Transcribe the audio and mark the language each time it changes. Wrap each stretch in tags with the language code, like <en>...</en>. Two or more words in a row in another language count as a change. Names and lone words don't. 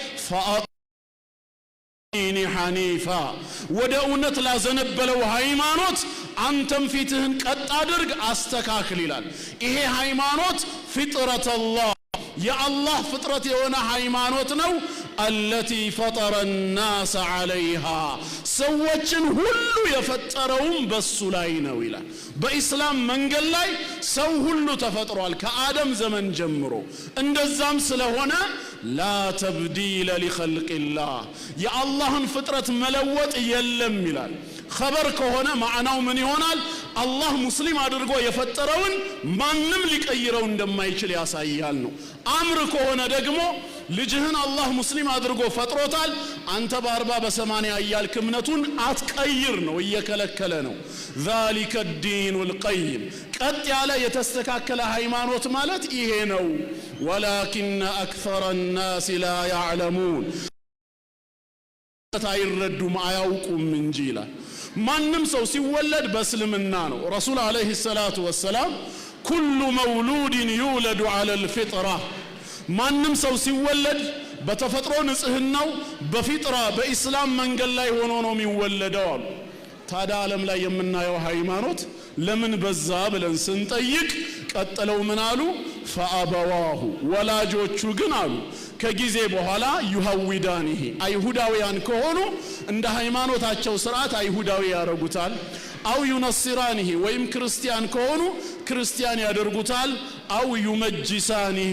<am>ፈአኒ ሐኒፋ ወደ እውነት ላዘነበለው ሃይማኖት አንተም ፊትህን ቀጥ አድርግ አስተካክል ይላል ይሄ ሃይማኖት ፊጥረተላህ የአላህ ፍጥረት የሆነ ሃይማኖት ነው</am> <ar>التي فطر الناس عليها</ar> <am>سوچن ሁሉ የፈጠረውም በሱ ላይ ነው ይላል በእስላም መንገድ ላይ ሰው ሁሉ ተፈጥሯል ከአደም ዘመን ጀምሮ እንደዛም ስለሆነ</am> <ar>لا تبديل لخلق الله يا الله</ar> <am>ፍጥረት መለወጥ የለም ይላል خبر ከሆነ ማዕናው ምን ይሆናል አላህ ሙስሊም አድርጎ የፈጠረውን ማንንም ሊቀይረው እንደማይችል ያሳያል ነው አምር ከሆነ ደግሞ ልጅህን አላህ ሙስሊም አድርጎ ፈጥሮታል አንተ በ40 በ80 ያያልክ እምነቱን አትቀይር ነው እየከለከለ ነው</am> <ar>ذلك الدين القيم</ar> <am>ቀጥ ያለ የተስተካከለ ሃይማኖት ማለት ይሄ ነው</am> <ar>ولكن اكثر الناس لا يعلمون</ar> <am>ታይረዱም አያውቁም እንጂ ይላል ማንንም ሰው ሲወለድ በእስልምና ነው ረሱል</am> <ar>عليه الصلاة والسلام كل مولود يولد على الفطره</ar> <am>ማንንም ሰው ሲወለድ በተፈጥሮ ንጽህናው በፊጥራ በእስላም መንገድ ላይ ሆኖ ነው የሚወለደው አሉ ታዲያ ዓለም ላይ የምናየው ሃይማኖት ለምን በዛ ብለን ስንጠይቅ ቀጥለው ምን አሉ فأبواه ወላጆቹ ግን አሉ ከጊዜ በኋላ ይሁዳኒህ አይሁዳውያን ከሆኑ እንደ ሃይማኖታቸው ሥርዓት አይሁዳዊ ያረጉታል</am> <ar>أو ينصرانه</ar> <am>ወይም ክርስቲያን ከሆኑ ክርስቲያን ያደርጉታል</am> <ar>أو يمجسانه</ar>